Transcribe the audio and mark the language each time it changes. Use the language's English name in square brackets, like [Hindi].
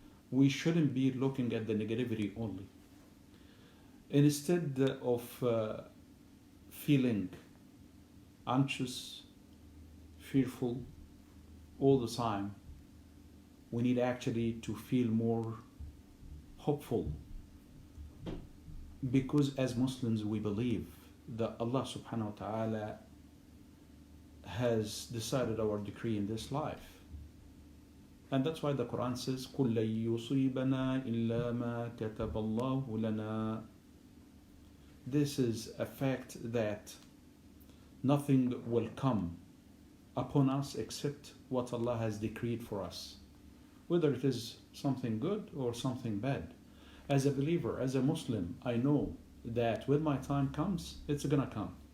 [English] We shouldn't be looking at the negativity only. Instead of feeling anxious, fearful all the time, we need actually to feel more hopeful, because as Muslims we believe that Allah subhanahu wa ta'ala has decided our decree in this life. And that's why the Quran says, [Arabic] قُلْ لَن يُصِيبَنَا إِلَّا مَا كَتَبَ اللَّهُ لَنَا. [English] This is a fact that nothing will come upon us except what Allah has decreed for us, whether it is something good or something bad. As a believer, as a Muslim, I know that when my time comes, it's gonna come.